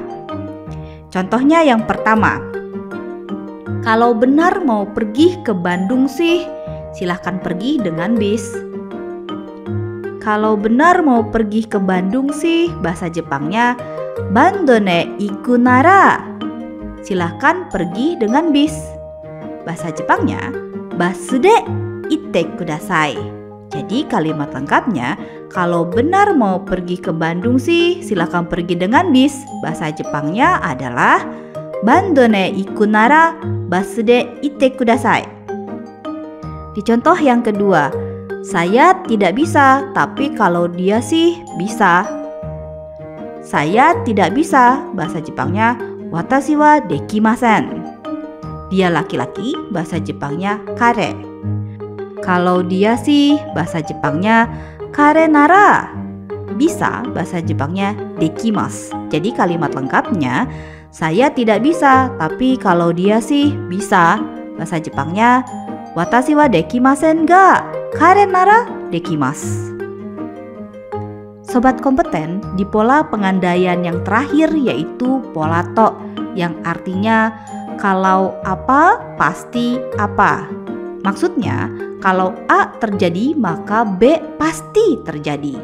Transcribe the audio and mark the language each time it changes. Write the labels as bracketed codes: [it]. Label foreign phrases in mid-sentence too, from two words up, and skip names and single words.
[id] Contohnya yang pertama, kalau benar mau pergi ke Bandung sih, silahkan pergi dengan bis. Kalau benar mau pergi ke Bandung sih, bahasa Jepangnya [ja] バンドンに行くなら. [id] Silahkan pergi dengan bis. Bahasa Jepangnya [ja] バスで行ってください. [id] Jadi kalimat lengkapnya, kalau benar mau pergi ke Bandung sih, silahkan pergi dengan bis. Bahasa Jepangnya adalah [ja] バンドンに行くならバスで行ってください. [id] Di contoh yang kedua, saya tidak bisa, tapi kalau dia sih bisa. Saya tidak bisa, bahasa Jepangnya [ja] 私はできません. [id] Dia laki-laki, bahasa Jepangnya kare. Kalau dia sih, bahasa Jepangnya [ja] 彼なら. [id] Bisa, bahasa Jepangnya dekimasu. Jadi kalimat lengkapnya, saya tidak bisa, tapi kalau dia sih bisa. Bahasa Jepangnya [ja] 私はできませんが彼ならできます. [id] Sobat kompeten, di pola pengandaian yang terakhir yaitu pola to, yang artinya kalau apa pasti apa. Maksudnya, kalau A terjadi maka B pasti terjadi.